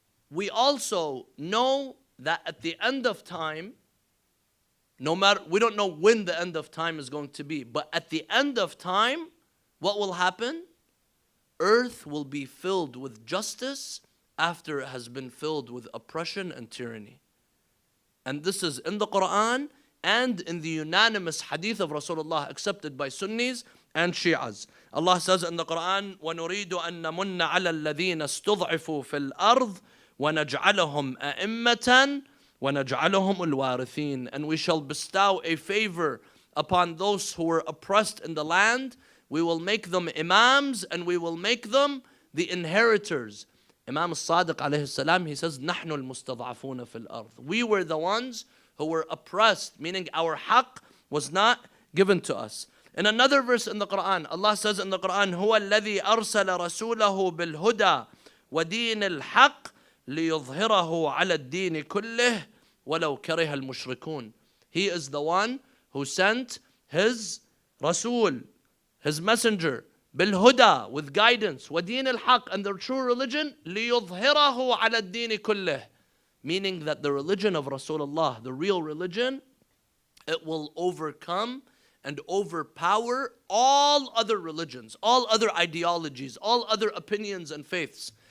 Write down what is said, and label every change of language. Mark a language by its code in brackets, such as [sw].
[en] We also know that at the end of time, no matter, we don't know when the end of time is going to be, but at the end of time, what will happen? Earth will be filled with justice after it has been filled with oppression and tyranny. And this is in the Quran and in the unanimous hadith of Rasulullah accepted by Sunnis and Shi'as. Allah says in the Quran, [ar] وَنُرِيدُ أَن نَمُنَّ عَلَى الَّذِينَ اسْتُضْعِفُوا فِي الْأَرْضِ وَنَجْعَلَهُمْ أَئِمَّةً وَنَجْعَلَهُمُ الْوَارِثِينَ. [en] And we shall bestow a favor upon those who were oppressed in the land. We will make them imams and we will make them the inheritors. Imam al-Sadiq alayhi salam, he says, [ar] نَحْنُ الْمُسْتَضْعَفُونَ فِي الْأَرْضِ. [en] We were the ones who were oppressed, meaning our haqq was not given to us. In another verse in the Quran, Allah says in the Quran, هُوَ الَّذِي أَرْسَلَ رَسُولَهُ بِالْهُدَى وَدِينِ الْحَقِّ لِيُظْهِرَهُ عَلَى الدِّينِ كُلِّهِ وَلَوْ كَرِهَ الْمُشْرِكُونَ. He is the one who sent his Rasul, his messenger, [ar] بالهدى, [en] with guidance, [ar] ودين الحق, [en] and the true religion, [ar] ليظهره على الدين كله, [en] meaning that the religion of Rasulullah, the real religion, it will overcome and overpower all other religions, all other ideologies, all other opinions and faiths.